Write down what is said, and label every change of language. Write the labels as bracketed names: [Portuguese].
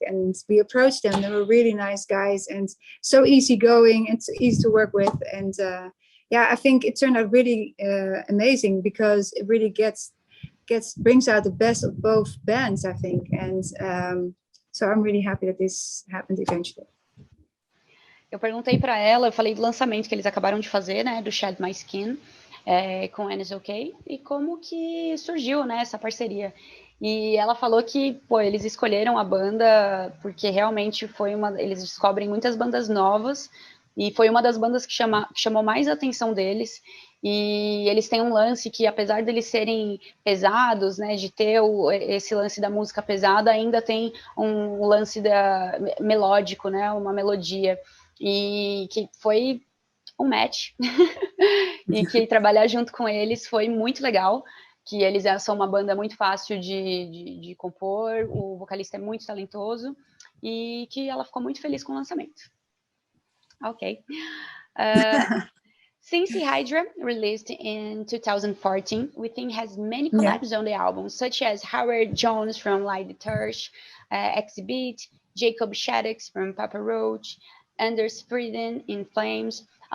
[English] And we approached them. They were really nice guys and so easygoing and so easy to work with. And yeah, I think it turned out really amazing, because it really brings out the best of both bands, I think. And so I'm really happy that this happened eventually. [Portuguese] Eu perguntei para ela, eu falei do lançamento que eles acabaram de fazer, né, do Shed My Skin, com N Is Okay, e como que surgiu, né, essa parceria. E ela falou que, pô, eles escolheram a banda porque realmente eles descobrem muitas bandas novas, e foi uma das bandas que chamou mais a atenção deles. E eles têm um lance que, apesar deles serem pesados, né, de ter esse lance da música pesada, ainda tem um lance melódico, né, uma melodia. E que foi um match, e que trabalhar junto com eles foi muito legal, que eles são uma banda muito fácil de compor, o vocalista é muito talentoso, e que ela ficou muito feliz com o lançamento. [English] Ok. Since Hydra released in 2014, Within has many collabs on the album, such as Howard Jones from Light the Torch, Exhibit, Jacob Shaddix from Papa Roach, Anders Frieden in Flames.